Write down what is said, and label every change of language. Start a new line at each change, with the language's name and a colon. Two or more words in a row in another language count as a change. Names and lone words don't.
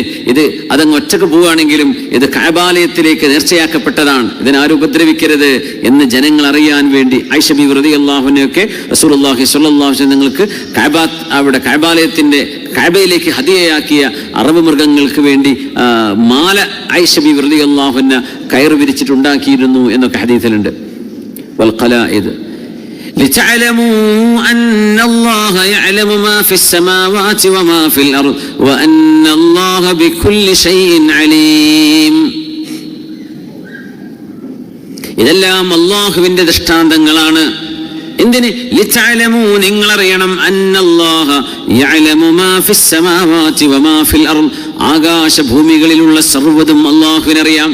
Malayalam: ഇത് അതങ്ങ് ഒറ്റക്ക് പോവുകയാണെങ്കിലും ഇത് കഅബാലയത്തിലേക്ക് നേർച്ചയാക്കപ്പെട്ടതാണ്, ഇതിനാരും ഉപദ്രവിക്കരുത് എന്ന് ജനങ്ങൾ അറിയാൻ വേണ്ടി ആയിഷ ബീവി
Arabic: رضي الله عنها رسول الله صلى الله عليه وسلم
Malayalam: നിങ്ങൾക്ക് അവിടെ കഅബാലയത്തിന്റെ കഅബയിലേക്ക് ഹദിയയാക്കിയ അറബ് മൃഗങ്ങൾക്ക് വേണ്ടി മാല ആയിഷ ബീവി
Arabic: رضي الله عنها
Malayalam: കയറ് വിരിച്ചിട്ടുണ്ടാക്കിയിരുന്നു എന്നൊക്കെ ഹദീസിലുണ്ട്.
Arabic: والقلائد لتعلموا أن الله يعلم ما في السماوات وما في الأرض وأن الله بكل شيء عليم.
Malayalam: ഇതെല്ലാം അല്ലാഹുവിന്റെ ദൃഷ്ടാന്തങ്ങളാണ്. എന്തിന്?
Arabic: ലിതഅലമു, നിങ്ങളറിയണം, أن الله يعلم ما في السماوات وما في الأرض,
Malayalam: ആകാശഭൂമികളിലുള്ള സർവ്വതും അല്ലാഹുവിനറിയാം.